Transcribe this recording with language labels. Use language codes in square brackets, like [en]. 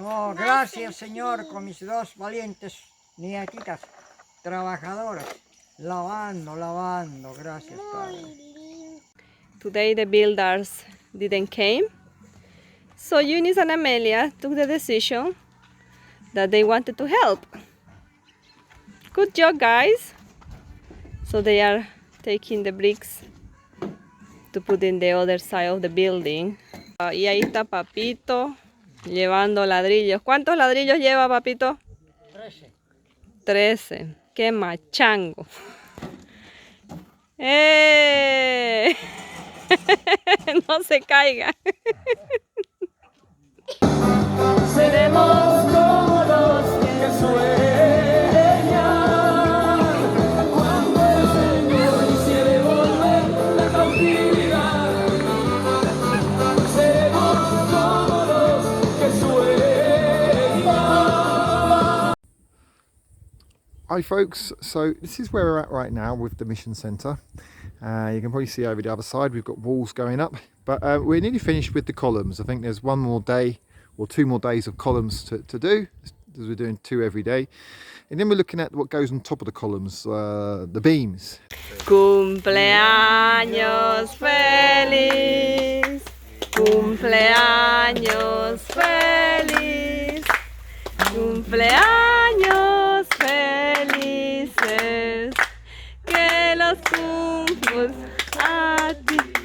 [es] Oh, gracias, Señor, con mis dos valientes nietitas trabajadoras. Lavando, lavando. Gracias, Padre. [en] Today the builders didn't came. So Eunice and Amelia took the decision that they wanted to help. Good job, guys. So they are taking the bricks to put in the other side of the building. [es] Y ahí está Papito llevando ladrillos. ¿Cuántos ladrillos lleva Papito? 13. ¡Qué machango! ¡Eh! No se caiga. Seremos como los que sueñan cuando el Señor hiciere volver la cautividad. Seremos como los que sueñan. [en] Hi folks, so this is where we're at right now with the mission centre. You can probably see over the other side we've got walls going up, but we're nearly finished with the columns. I think there's one more day or 2 more days of columns to do, as we're doing 2 every day. And then we're looking at what goes on top of the columns, the beams. [es] Cumpleaños feliz, cumpleaños feliz, cumpleaños felices, que los cumplos a ti.